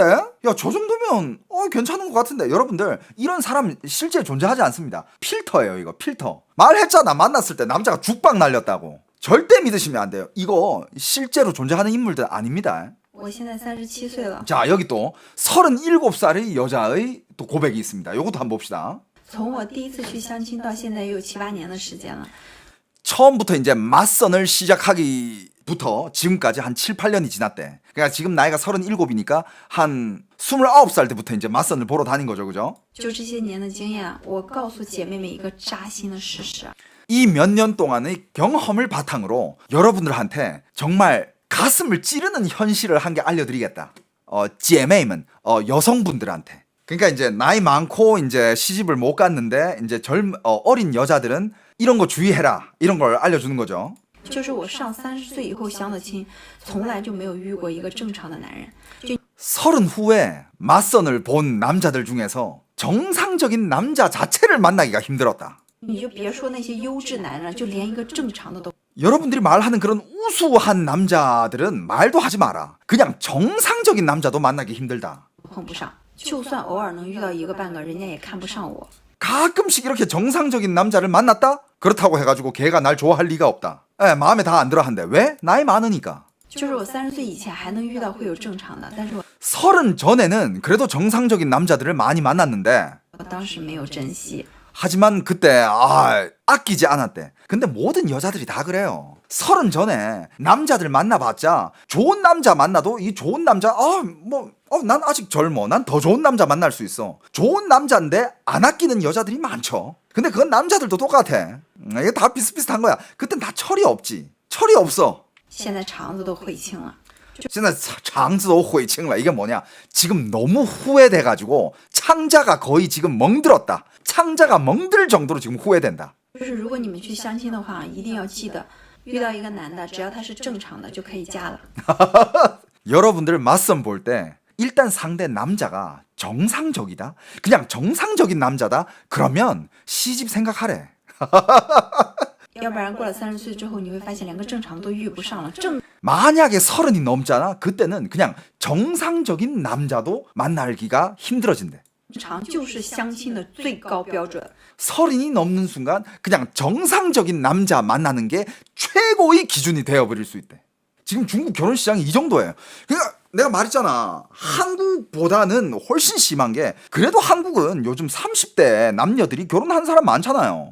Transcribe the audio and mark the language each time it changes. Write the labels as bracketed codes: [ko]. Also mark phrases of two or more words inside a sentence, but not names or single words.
[ko] 야, 저 정도면 괜찮은 것 같은데? 여러분들, 이런 사람 실제 존재하지 않습니다. 필터예요, 이거 필터. 말했잖아, 만났을 때 남자가 죽박 날렸다고. 절대 믿으시면 안 돼요. 이거 실제로 존재하는 인물들 아닙니다. 자, 여기 또 37살의 여자의 또 고백이 있습니다. 요것도 한번 봅시다. [zh] 从我第一次去相亲到现在有7、8年的时间了。 [ko] 처음부터 이제 맞선을 시작하기부터 지금까지 한 7, 8년이 지났대. 그러니까 지금 나이가 37이니까 한 29살 때부터 이제 맞선을 보러 다닌 거죠. 그죠? [zh] 就这些年的经验，我告诉姐妹们一个扎心的事实。 [ko] 이 몇 년 동안의 경험을 바탕으로 여러분들한테 정말 가슴을 찌르는 현실을 한 개 알려드리겠다. [zh] 姐妹们, [ko] 여성분들한테. 그러니까 이제 나이 많고 이제 시집을 못 갔는데 이제 어린 여자들은 이런 거 주의해라, 이런 걸 알려주는 거죠. [zh] 就是我上30岁以后相的亲，从来就没有遇过一个正常的男人。 [ko] 30 후에 맞선을 본 남자들 중에서 정상적인 남자 자체를 만나기가 힘들었다. [zh] 你就别说那些优质男人，就连一个正常的都 [ko] 여러분들이 말하는 그런 우수한 남자들은 말도 하지 마라. 그냥 정상적인 남자도 만나기 힘들다. [zh] 碰不上。就算偶尔能遇到一个半个，人家也看不上我。 [ko] 가끔씩 이렇게 정상적인 남자를 만났다? 그렇다고 해가지고 걔가 날 좋아할 리가 없다. 마음에 다 안 들어 한대. 왜? 나이 많으니까. [zh] 就是我30岁以前还能遇到会有正常的，但是我 [ko] 30 전에는 그래도 정상적인 남자들을 많이 만났는데 [zh] 当时没有珍惜。 [ko] 하지만 그때 아끼지 않았대. 근데 모든 여자들이 다 그래요. 30 전에 남자들 만나봤자 좋은 남자 만나도 이 좋은 남자 난 아직 젊어. 난 더 좋은 남자 만날 수 있어. 좋은 남자인데 안 아끼는 여자들이 많죠. 근데 그건 남자들도 똑같아. 이게 다 비슷비슷한 거야. 그땐 다 철이 없지. 철이 없어. [zh] 现在肠子都悔青了。现在肠子都悔青了. [ko] 이게 뭐냐? 지금 너무 후회돼가지고 창자가 거의 지금 멍들었다. 창자가 멍들 정도로 지금 후회된다. [zh] 就是如果你们去相亲的话，一定要记得，遇到一个男的，只要他是正常的就可以嫁了。 [ko] 여러분들 맞선 볼 때 일단 상대 남자가 정상적이다. 그냥 정상적인 남자다. 그러면 시집 생각하래. [zh] 要不然过了30岁之后，你会发现连个正常都遇不上了。 [ko] 만약에 30이 넘잖아. 그때는 그냥 정상적인 남자도 만나기가 힘들어진대. [zh] 正常就是相亲的最高标准。 [ko] 30이 넘는 순간 그냥 정상적인 남자 만나는 게 최고의 기준이 되어버릴 수 있대. 지금 중국 결혼 시장이 이 정도예요. 그러니까 내가 말했잖아. 한국보다는 훨씬 심한 게 그래도 한국은 요즘 30대 남녀들이 결혼한 사람 많잖아요.